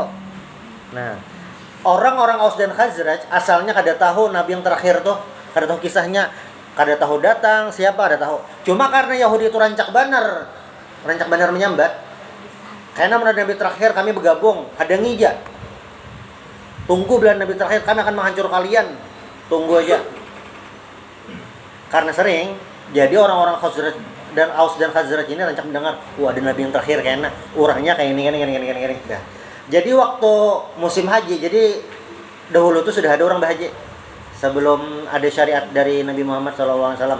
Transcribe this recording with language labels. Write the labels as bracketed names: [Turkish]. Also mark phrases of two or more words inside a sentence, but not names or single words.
[Banjar] Nah, orang-orang Aus dan Khazraj asalnya kada tahu nabi yang terakhir tuh, kada tahu kisahnya, kada tahu datang siapa, kada tahu. Cuma karena Yahudi itu rancak banar menyambat. [Indonesian] Karena menurut nabi terakhir kami bergabung, ada ngija. Tunggu bulan nabi terakhir kami akan menghancur kalian. Tunggu aja. Karena sering jadi orang-orang Khazraj dan Aus dan Khazraj ini rancak mendengar, wah ada nabi yang terakhir kayaknya orangnya kayak ini. Nah, jadi waktu musim haji, jadi dahulu tuh sudah ada orang berhaji sebelum ada syariat dari Nabi Muhammad SAW.